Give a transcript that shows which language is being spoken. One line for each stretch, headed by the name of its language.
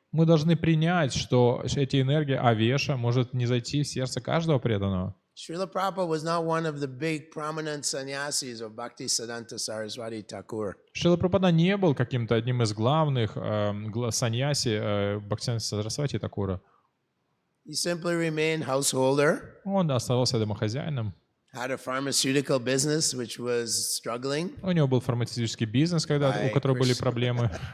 Russian: Мы должны принять, что эти энергии Авеша может не зайти в сердце каждого преданного.
English: Srila Prabhupada was not one of the big prominent sannyasis of Bhaktisiddhanta Saraswati Thakur.
Russian: Шрила Прабхупада не был каким-то одним из главных саньяси Бхактисиданта Сарасвати Такура.
English: He simply remained householder,
Russian: Он оставался домохозяином.
English: had a pharmaceutical business which was struggling
Russian: У него был фармацевтический бизнес, у которого были проблемы.